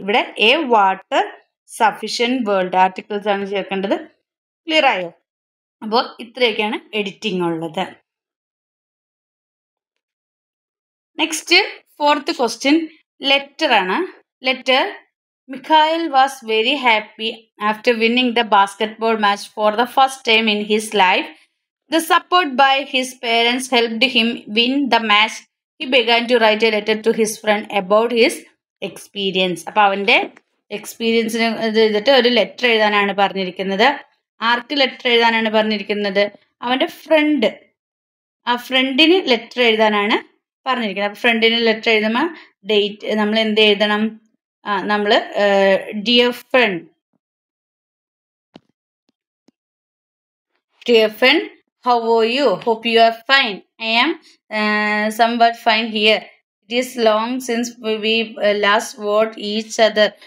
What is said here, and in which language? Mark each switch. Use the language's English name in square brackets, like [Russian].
[Malayalam] ഇവിടെ A water sufficient world articles ആണ് ചേർക്കേണ്ടത്. ക്ലിയർ ആയോ? അപ്പോൾ ഇത്രയൊക്കെയാണ് എഡിറ്റിംഗ് ഉള്ളത്. നെക്സ്റ്റ് 4th ക്വസ്റ്റ്യൻ ലെറ്റർ ആണ്. Letter [English] Mikhail was very happy after winning the basketball match for the first time in his life. The support by his parents helped him win the match. He began to write a letter to his friend about his experience. [Malayalam] അപ്പോൾ അവൻ്റെ എക്സ്പീരിയൻസിന് ഇത് ചെയ്തിട്ട് ഒരു letter എഴുതാനാണ് പറഞ്ഞിരിക്കുന്നത്. ആർക്ക് letter എഴുതാനാണ് പറഞ്ഞിരിക്കുന്നത്? അവൻ്റെ ഫ്രണ്ട്, ആ ഫ്രണ്ടിന് ലെറ്റർ എഴുതാനാണ് പറഞ്ഞിരിക്കുന്നത്. അപ്പോൾ ഫ്രണ്ടിന് ലെറ്റർ എഴുതുമ്പോൾ ഡേറ്റ് നമ്മൾ എന്ത് എഴുതണം? നമ്മൾ dear friend, [English] how are you? Hope you are fine. I am somewhat fine here. It is long since we last wrote each other.